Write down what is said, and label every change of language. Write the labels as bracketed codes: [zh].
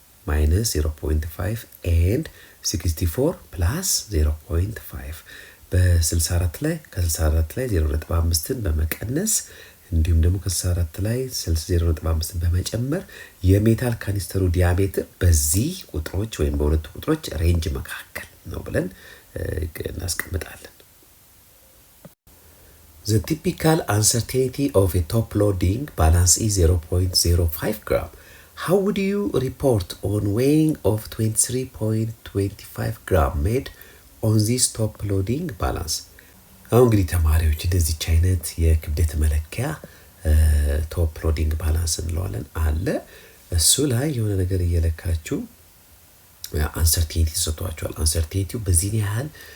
[en] minus 0.5 and 64 plus 0.5 [am] በ64 ላይ ከ64 ላይ 0.5ን በመቀነስ እንዲሁም ደግሞ ከ64 ላይ 0.5ን በመጨመር የሜታል ካኒስተሩ ዲያሜትር በዚህ ቁጥሮች ወይም በሁለቱ ቁጥሮች ሬንጅ መካከል ነው ብለን እናስቀምጣለን። [en] The typical uncertainty of a top loading balance is 0.05 gram. How would you report on weighing of 23.25 gram made on this top loading balance? [am] አሁን እንግዲህ ተማሪዎች እንደዚች አይነት የክብደት መለኪያ ቶፕ ሎዲንግ ባላንስ እንለዋለን አለ። እሱ ላይ የሆነ ነገር እየለካችሁ አንሰርቴኒቲ ተሰጥቷቸዋል። አንሰርቴኒቲው በዚህ ያህል